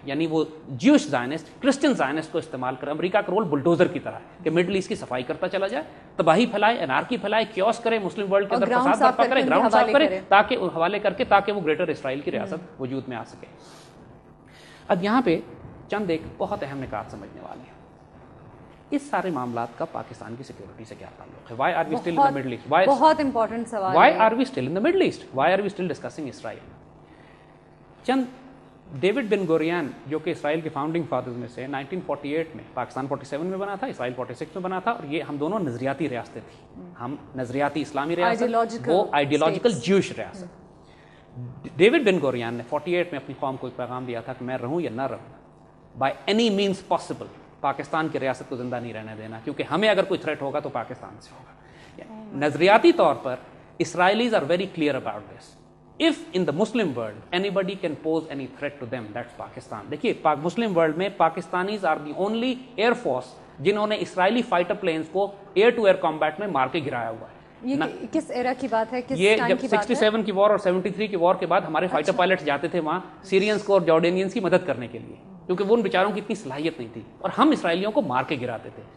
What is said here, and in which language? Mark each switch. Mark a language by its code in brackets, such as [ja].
[ur] یعنی وہ Jewish زائنسٹ، Christian زائنسٹ کو استعمال کر امریکہ کا رول بلڈوزر کی طرح ہے کہ مڈل ایسٹ کی صفائی کرتا چلا جائے، تباہی پھیلائے، انارکی پھیلائے، کیوس کرے، مسلم ورلڈ کے اندر فساد برپا کرے، گراؤنڈ صاف کرے تاکہ حوالے کر کے تاکہ وہ گریٹر اسرائیل کی ریاست وجود میں آ سکے. اب یہاں پہ چند ایک بہت اہم نکات سمجھنے والے ہیں. اس سارے معاملات کا پاکستان کی سیکورٹی سے کیا تعلق ہے؟ [en] Why are we still in the Middle East? [ur] بہت امپورٹنٹ سوال. [en] Why are we still in the Middle East? Why are we still discussing Israel? [ur] چند ڈیوڈ بن گوریان جو کہ اسرائیل کے فاؤنڈنگ فادرز میں سے 1948 میں، پاکستان 47 میں بنا تھا، اسرائیل 46 میں بنا تھا، اور یہ ہم دونوں نظریاتی ریاستیں تھیں. ہم نظریاتی اسلامی ریاست، وہ آئیڈیولوجیکل جیوش ریاست. ڈیوڈ بن گوریان نے 48 میں اپنی قوم کو ایک پیغام دیا تھا کہ میں رہوں یا نہ رہوں، [en] by any means possible [ur] Pakistan کی ریاست کو زندہ نہیں رہنے دینا، کیونکہ ہمیں اگر کوئی تھریٹ ہوگا تو پاکستان سے ہوگا. نظریاتی طور پر [en] Israelis are very clear about this. If in the Muslim world anybody can pose any threat to them, that's Pakistan. [ur] دیکھیے مسلم ورلڈ میں [en] Pakistanis are the only air force [ur] جنہوں نے اسرائیلی فائٹر پلینز کو ایئر ٹو ایئر کمبیٹ میں مار کے گرایا ہوا ہے. یہ کس ایرا کی بات ہے؟ یہ جب 67 کی وار اور 73 کی وار کے بعد ہمارے فائٹر پائلٹس جاتے تھے وہاں سیرینز کو اور جارڈینینز کی مدد کرنے کے لیے، کیونکہ وہ ان بیچاروں کی اتنی صلاحیت نہیں تھی اور ہم اسرائیلیوں کو مار کے گراتے تھے.